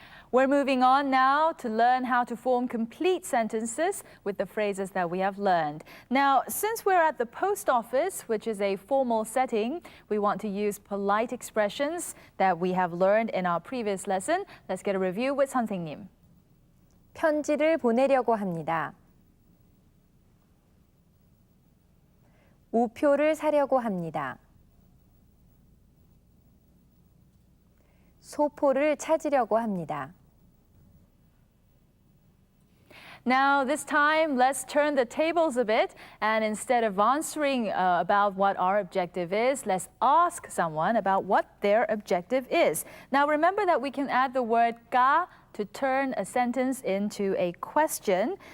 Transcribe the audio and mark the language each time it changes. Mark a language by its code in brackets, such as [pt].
[en] We're moving on now to learn how to form complete sentences with the phrases that we have learned. Now, since we're at the post office, which is a formal setting, we want to use polite expressions that we have learned in our previous lesson. Let's get a review with 선생님. [ko] 편지를 보내려고 합니다. 우표를 사려고 합니다. 소포를 찾으려고 합니다. [en] Now, this time, let's turn the tables a bit, and instead of answering about what our objective is, let's ask someone about what their objective is. Now, remember that we can add the word 가 to turn a sentence into a question.